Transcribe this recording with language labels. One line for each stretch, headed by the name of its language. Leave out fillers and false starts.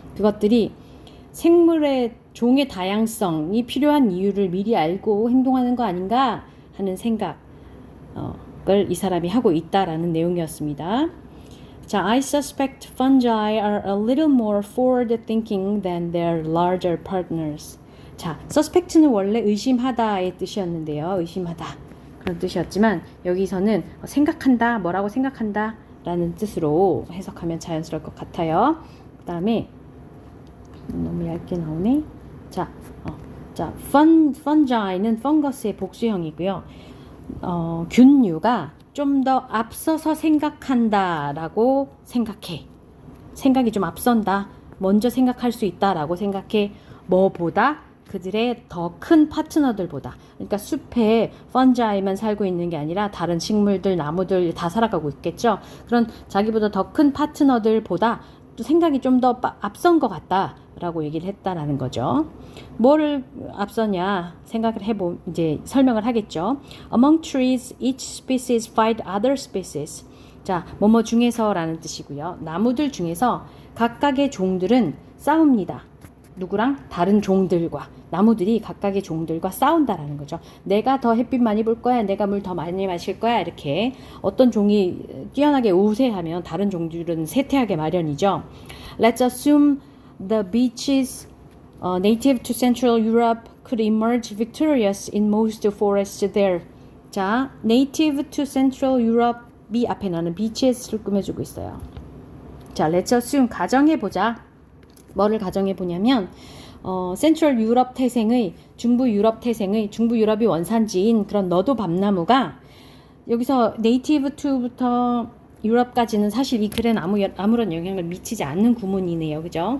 Korean: 그것들이 생물의 종의 다양성이 필요한 이유를 미리 알고 행동하는 거 아닌가 하는 생각을 이 사람이 하고 있다라는 내용이었습니다.
English: 자, I suspect fungi are a little more forward-thinking than their larger partners.
Korean: 자, suspect는 원래 의심하다의 뜻이었는데요. 의심하다 그런 뜻이었지만 여기서는 생각한다, 뭐라고 생각한다 라는 뜻으로 해석하면 자연스러울 것 같아요. 그 다음에 너무 얇게 나오네. 자, fungi는 펑거스의 복수형이고요. 균류가 좀 더 앞서서 생각한다 라고 생각해. 생각이 좀 앞선다. 먼저 생각할 수 있다 라고 생각해. 뭐보다? 그들의 더 큰 파트너들보다. 그러니까 숲에 펀자이만 살고 있는 게 아니라 다른 식물들, 나무들 다 살아가고 있겠죠. 그런 자기보다 더 큰 파트너들보다 또 생각이 좀 더 앞선 것 같다 라고 얘기를 했다라는 거죠. 뭐를 앞서냐 생각을 이제 설명을 하겠죠.
English: Among trees, each species fight other species.
Korean: 자, 뭐뭐 중에서 라는 뜻이고요. 나무들 중에서 각각의 종들은 싸웁니다. 누구랑? 다른 종들과. 나무들이 각각의 종들과 싸운다라는 거죠. 내가 더 햇빛 많이 볼 거야, 내가 물 더 많이 마실 거야, 이렇게 어떤 종이 뛰어나게 우세하면 다른 종들은 쇠퇴하게 마련이죠.
English: Let's assume the beeches native to Central Europe could emerge victorious in most forests there.
Korean: 자,
English: native to Central Europe
Korean: 이 앞에 나는 beaches를 꾸며주고 있어요. 자,
English: let's assume
Korean: 가정해보자. 뭐를 가정해보냐면 센트럴 유럽 태생의 중부 유럽이 원산지인 그런 너도 밤나무가 여기서 네이티브 투부터 유럽까지는 사실 이 글엔 아무런 영향을 미치지 않는 구문이네요. 그죠?